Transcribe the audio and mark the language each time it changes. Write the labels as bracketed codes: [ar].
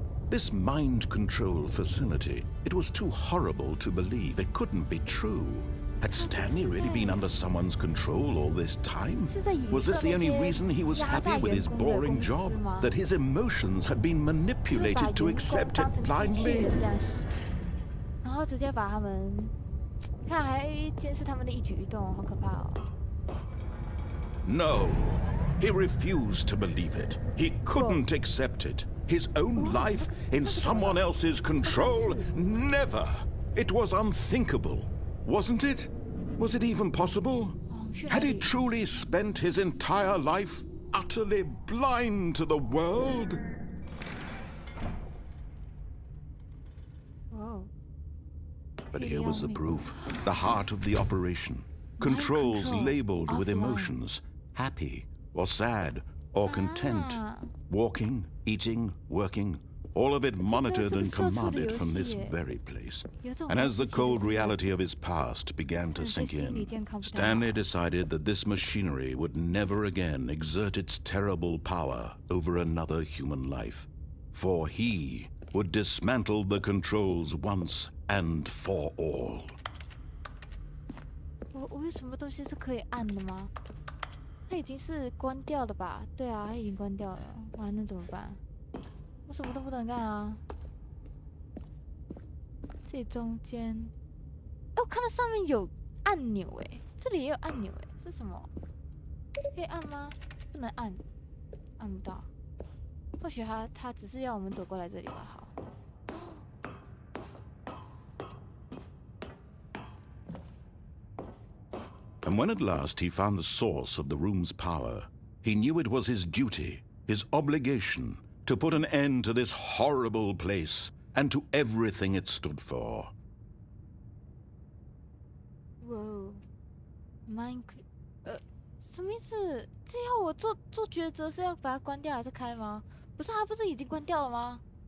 [en] This mind control facility, it was too horrible to believe. It couldn't be true. Had Stanley really been under someone's control all this time? Was this the only reason he was happy with his boring job? That his emotions had been manipulated to accept it blindly? [zh] 然后直接把他们，看还监视他们的一举一动，好可怕哦！ [en] No, he refused to believe it. He couldn't accept it. His own life in someone else's control? Never. It was unthinkable. Wasn't it? Was it even possible? Had he truly spent his entire life utterly blind to the world? Whoa. But here was the proof, the heart of the operation. Controls labeled with emotions, happy or sad or content. Walking, eating, working, all of it monitored and commanded from this very place. And as the cold reality of his past began to sink in, Stanley decided that this machinery would never again exert its terrible power over another human life. For he would dismantle the controls once and for all. [zh] 我有什么东西是可以按的吗？它已经是关掉了吧？对啊，它已经关掉了。哇，那怎么办？我什么都不能干啊！这里中间，哎，我看到上面有按钮哎，这里也有按钮哎，是什么？可以按吗？不能按，按不到。或许他只是要我们走过来这里吧。好。 [en] And when at last he found the source of the room's power, he knew it was his duty, his obligation, to put an end to this horrible place and to everything it stood for. [zh] Whoa, mind 什么意思？这要我做抉择是要把它关掉还是开吗？不是，它不是已经关掉了吗？